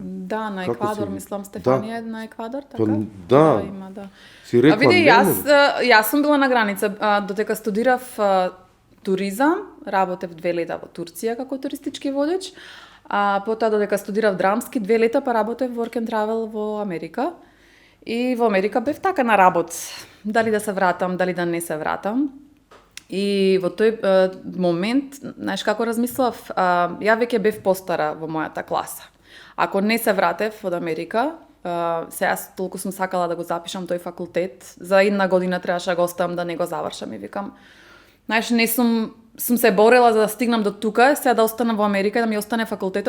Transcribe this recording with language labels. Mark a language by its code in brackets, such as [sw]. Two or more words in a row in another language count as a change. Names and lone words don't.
[mk] Да, на Еквадор, мислам Стефанија на Еквадор, така? Да. Има, да. Си рекла, види, јас сум била на граница, додека студирав туризам, работев 2 лета во Турција како туристички водеч. А потоа додека студирав драмски, 2 лета па работев [en] work and travel [mk] во Америка. И во Америка бев така на работ. Дали да се вратам, дали да не се вратам. И во тој момент, знаеш како размислав, ја веќе бев постара во мојата класа. Ако не се вратев од Америка, сега толку сум сакала да го запишам тој факултет, за една година требаше да го оставам да не го завршам и викам, знаеш, не сум се борела за да стигнам до тука, сега да останам во Америка и да ми остане факултетот.